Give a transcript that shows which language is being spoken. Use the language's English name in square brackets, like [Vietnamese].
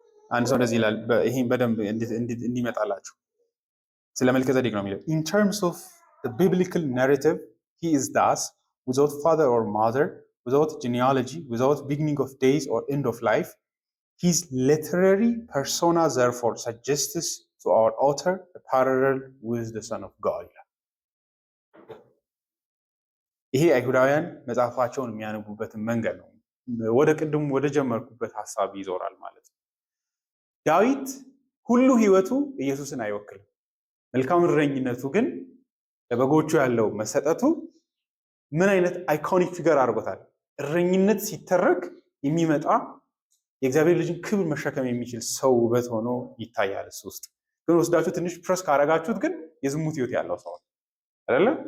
[Amharic] አንድ ሰው እንደዚህ ይላል፣ ይሄን በደንብ እንዲመጣላችሁ ስለ መልከጼዴቅ ነው የሚለው። [English] in terms of the biblical narrative he is thus without father or mother, without genealogy, without beginning of days or end of life. His literary persona therefore suggests to our author a parallel with the Son of God. [Amharic] ይሄ አይሁዳውያን መጽሐፋቸውን የሚያነቡበትን መንገድ ነው። ወደ ጀመርኩበት ሐሳብ ይዞራል ማለት ነው። ዳዊት ሁሉ ህይወቱ ኢየሱስን አይወክልም። መልካም እረኝነቱ ግን ለበጎቹ ያለው መሰጠቱ ምን አይነት አይኮኒክ ፊገር አድርጎታል። እረኝነት ሲተረክ የሚመጣ የእግዚአብሔር ልጅን ክብር መሸከም የሚችል ሰው ውበት ሆኖ ይታያል። እሱ ውስጥ ግን ወስዳችሁ ትንሽ ፕረስ ካረጋችሁት ግን የዝሙት ህይወት ያለው ሰው አይደለ?